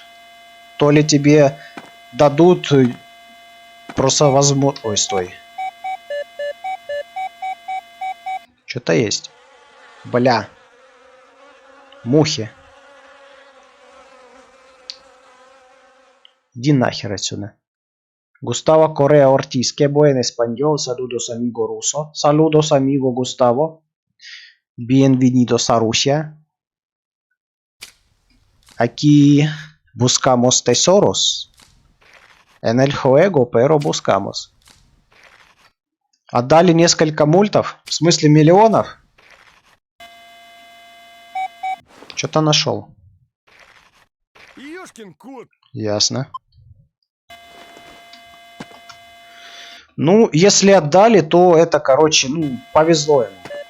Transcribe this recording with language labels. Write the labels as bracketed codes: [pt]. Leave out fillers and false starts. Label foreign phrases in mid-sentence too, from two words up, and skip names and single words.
[ru] То ли тебе дадут просто возможность... Ой, стой. Что-то есть. Бля. Мухи. Иди нахер отсюда. [es] Gustavo Correa Ortiz. Que buen español. Saludos amigo ruso. Saludos amigo Gustavo. Bienvenidos a Rusia. Aquí buscamos tesoros. En el juego, pero buscamos. [ru] Отдали несколько мультов. В смысле миллионов? Что-то нашел. Ёшкин кот. Ясно. Ну, если отдали, то это, короче, ну, повезло ему.